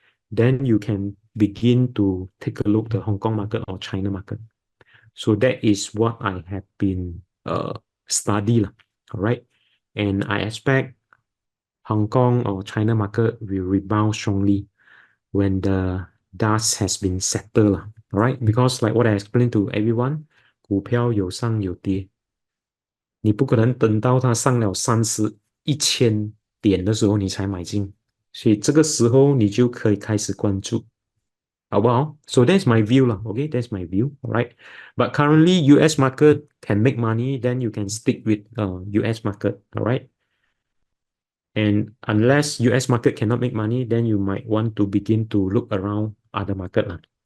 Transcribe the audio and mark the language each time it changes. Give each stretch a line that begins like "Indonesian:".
English: Then you can begin to take a look at the Hong Kong market or China market. So that is what I have been study, all right? And I expect Hong Kong or China market will rebound strongly when the dust has been settled, all right? Because like what I explained to everyone,
Chinese: 股票有上有跌，你不可能等到它上了30,100点的时候你才买进，所以这个时候你就可以开始关注。好不好？
English: So that's my view 啦 OK, that's my view, alright. But currently US market can make money, then you can stick with US market, alright. And unless US market cannot make money, then you might want to begin to look around other market lah.